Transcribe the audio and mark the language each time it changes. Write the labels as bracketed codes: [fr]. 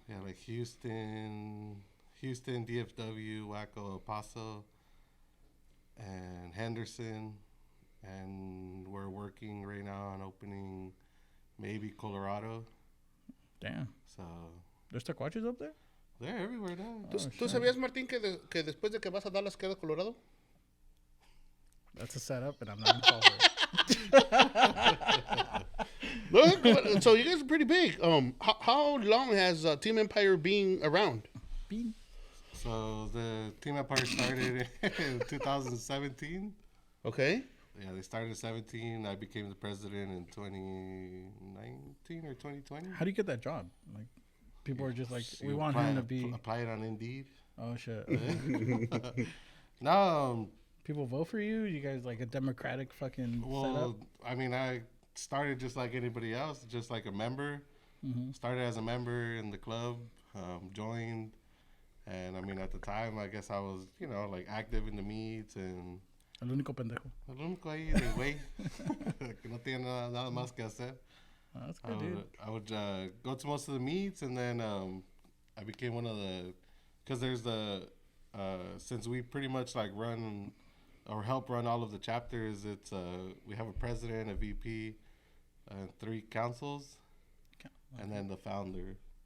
[en] Yeah, like Houston, DFW, Waco, El Paso, and Henderson. And we're working right now on opening maybe Colorado. Damn. So There's taquachos up there? they're everywhere now. [es] ¿Tú sabías, Martín, que después de que vas a Dallas queda Colorado? [en] That's a setup, and I'm not going to fall for it. No, so you guys are pretty big. How long has Team Empire been around? Bean. So the Team Empire started in 2017. Okay. Yeah, they started in 17. I became the president in 2019 or 2020. How do you get that job? Like, people are just like, we You want apply- him to be. Apply it on Indeed. Oh, shit. No, People vote for you? You guys like a democratic fucking setup? well, I mean, I started just like anybody else, just like a member. Mm-hmm. Started as a member in the club, joined. And I mean, at the time, I guess I was, like active in the meets and [es] El único pendejo. el único ahí de güey que no tiene nada más que hacer. [en] Oh, that's good, dude. I would go to most of the meets, and then I became one of the, because there's the, since we pretty much like run or help run all of the chapters, it's we have a president, a VP, 3 councils, and then the founder.